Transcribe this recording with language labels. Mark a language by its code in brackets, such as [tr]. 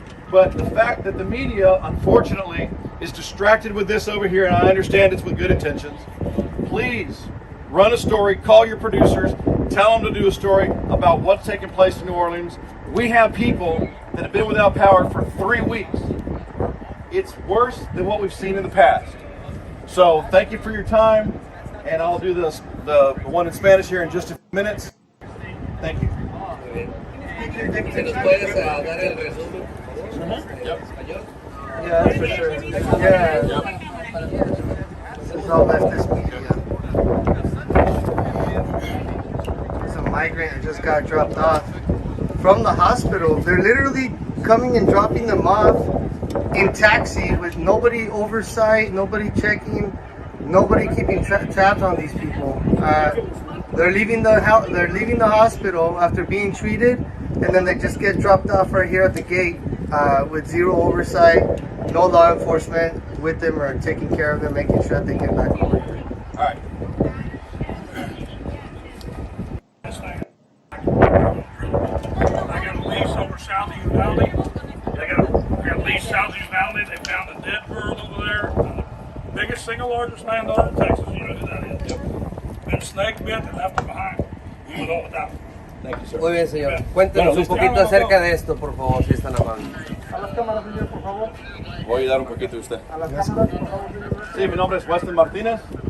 [en] But the fact that the media, unfortunately, is distracted with this over here, and I understand it's with good intentions, please run a story, call your producers, tell them to do a story about what's taking place in New Orleans. We have people that have been without power for 3 weeks. It's worse than what we've seen in the past. So thank you for your time, and I'll do the one in Spanish here in just a few minutes. Thank you. [es] ¿Se nos puedes dar el resumen? [en] Yeah, for sure. Yeah. This is all leftist media. migrant that just got dropped off from the hospital. They're literally coming and dropping them off in taxi with nobody oversight, nobody checking, nobody keeping tabs on these people. They're leaving the hospital after being treated, and then they just get dropped off right here at the gate with zero oversight, no law enforcement with them or taking care of them, making sure that they get back over here. All right. I got a lease over Southeast Valley. I got a lease Southeast Valley. They found a dead bird over there. Biggest single largest landowner in Texas. You know who that is. Been snake bit and left him behind. He was all down. Thank you, sir. [es] Muy bien, señor. Cuéntenos un poquito acerca de esto, por favor, si es tan amable. A las cámaras, señor, por favor. Voy a ayudar un poquito a usted. A las cámaras, por favor, señor. Sí, mi nombre es Weston Martínez.